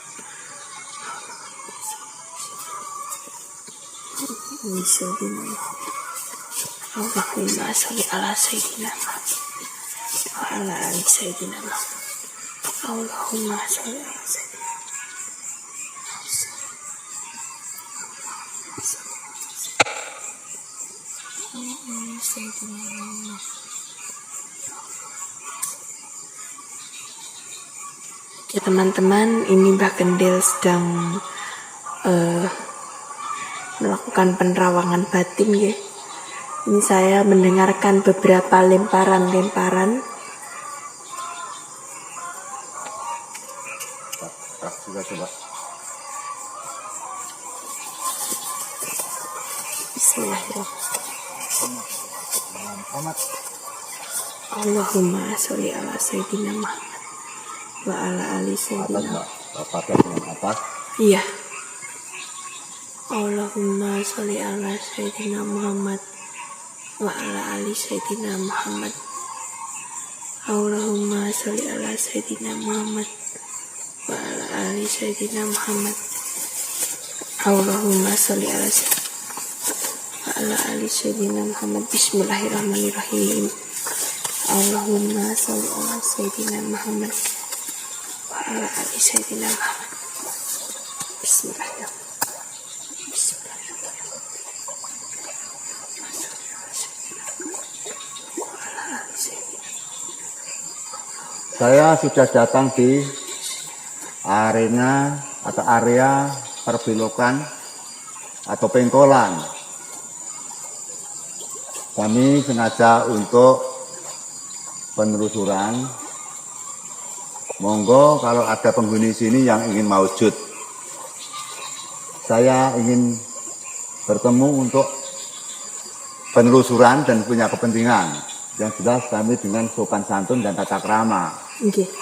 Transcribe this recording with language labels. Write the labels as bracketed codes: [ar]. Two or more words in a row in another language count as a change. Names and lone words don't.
[ar] اللهم صل على سيدنا محمد وعلى آل سيدنا محمد wa ala ali sayyidina Muhammad. اللهم صل على سيدنا محمد. [id] Ya teman-teman, ini Mbah Gendel sedang melakukan penerawangan batin ya. Ini saya mendengarkan beberapa lemparan-lemparan. Coba. [ar] بسم الله الرحمن الرحيم. اللهم صل على سيدنا محمد وعلى آل سيدنا. [id] Pakai dengan atas. Iya. [ar] اللهم صل على سيدنا محمد وعلى آل سيدنا محمد wa ala ali sayyidina Muhammad. اللهم صل على سيدنا محمد وعلى آل سيدنا محمد wa ala ali sayyidina Muhammad. اللهم صل على سيدنا محمد. بسم الله الرحمن الرحيم. اللهم صل على سيدنا محمد وعلى آل سيدنا محمد wa ala ali sayyidina Muhammad. بسم الله الرحمن الرحيم. [id] Saya sudah datang di arena atau area perbelokan atau pengkolan. Kami sengaja untuk penelusuran. Monggo kalau ada penghuni sini yang ingin maujud, saya ingin bertemu untuk penelusuran dan punya kepentingan. Yang jelas kami dengan sopan santun dan tata krama. Okay.